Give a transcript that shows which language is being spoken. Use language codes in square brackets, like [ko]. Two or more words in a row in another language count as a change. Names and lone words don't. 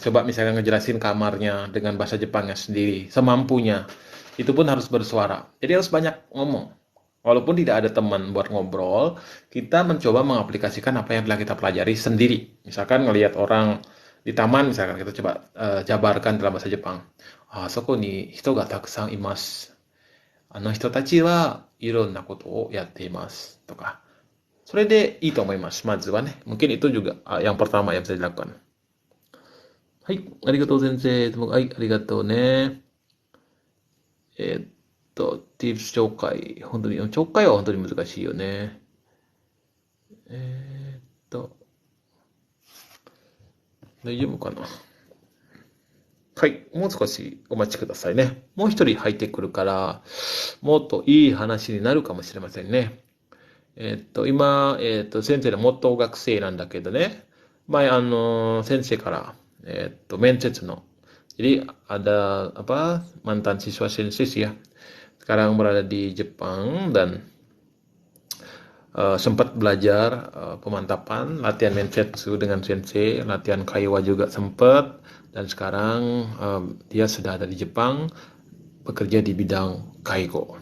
[id] Coba misalkan ngejelasin kamarnya dengan bahasa Jepangnya sendiri, semampunya. Itu pun harus bersuara. Jadi harus banyak ngomong. Walaupun tidak ada teman buat ngobrol, kita mencoba mengaplikasikan apa yang telah kita pelajari sendiri. Misalkan ngelihat orang di taman, misalkan kita coba jabarkan dalam bahasa Jepang. [ja] そこに人がたくさんいます。人たちはいろんなことをやっています。とか. それでいいと思います。まずはね。 [id] Mungkin itu juga yang pertama yang bisa dilakukan. [ja] はい。ありがとう先生。はい。ありがとうね。 [en] tips [ja] 紹介。本当に、紹介は本当に難しいよね。大丈夫かな。はい。もう少しお待ちくださいね。もう一人入ってくるから、もっといい話になるかもしれませんね。今、先生の元学生なんだけどね。前、先生から、面接の。 [id] Jadi ada apa mantan siswa sensis ya. Sekarang berada di Jepang dan sempat belajar pemantapan, latihan mensetsu dengan sensei, latihan kaiwa juga sempat, dan sekarang dia sudah ada di Jepang, bekerja di bidang kaigo.